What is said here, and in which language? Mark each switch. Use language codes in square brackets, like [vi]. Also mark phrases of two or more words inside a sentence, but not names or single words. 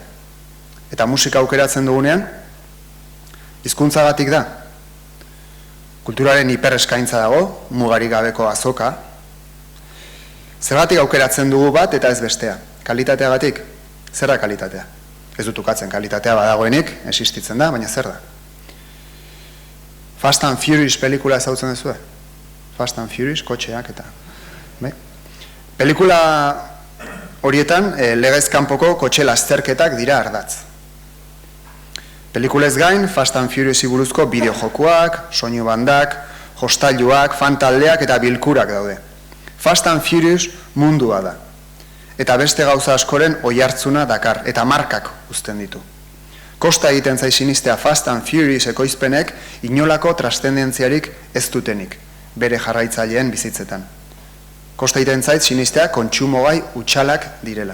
[eu] Eta musika aukeratzen dugunean, hizkuntzagatik da. Kulturaren hipereskaintza dago, mugarik gabeko azoka. Zergatik aukeratzen dugu bat eta ez bestea. Kalitateagatik, zer da kalitatea? Ez dut ukatzen, kalitatea badagoenik, existitzen da, baina zer da? Fast and Furious pelikula ezautzen duzue? Fast and Furious, kotxeak eta... Pelikula horietan, legez kanpoko kotxe lasterketak dira ardatz. Pelikulez gain, Fast and Furious buruzko bideojokuak, soinu bandak, hostailuak, fantaldeak eta bilkurak daude. Fast and Furious mundua da. Eta beste gauza askoren oihartzuna dakar, eta markak uzten ditu. Kosta egiten zai sinistea Fast and Furious ekoizpenek inolako trascendentziarik ez dutenik, bere jarraitzaileen bizitzetan. Kosta egiten zait sinistea kontsumogai utxalak direla.